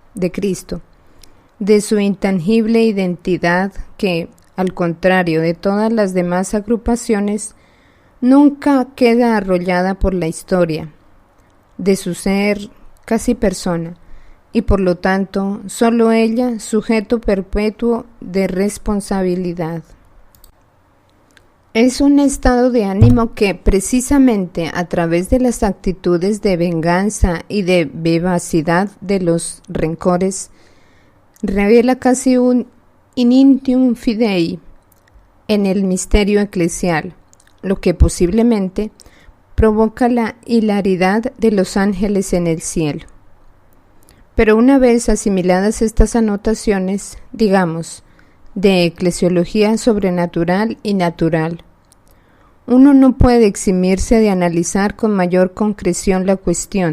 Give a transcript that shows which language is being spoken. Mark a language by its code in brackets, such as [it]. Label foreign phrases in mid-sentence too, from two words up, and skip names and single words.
[es] de su intangible identidad que, al contrario de todas las demás agrupaciones, nunca queda arrollada por la historia, de su ser casi persona, y por lo tanto solo ella sujeto perpetuo de responsabilidad. Es un estado de ánimo que precisamente a través de las actitudes de venganza y de vivacidad de los rencores revela casi un [la] in intium fidei [es] en el misterio eclesial, lo que posiblemente provoca la hilaridad de los ángeles en el cielo. Pero una vez asimiladas estas anotaciones, digamos, de eclesiología sobrenatural y natural, uno no puede eximirse de analizar con mayor concreción la cuestión.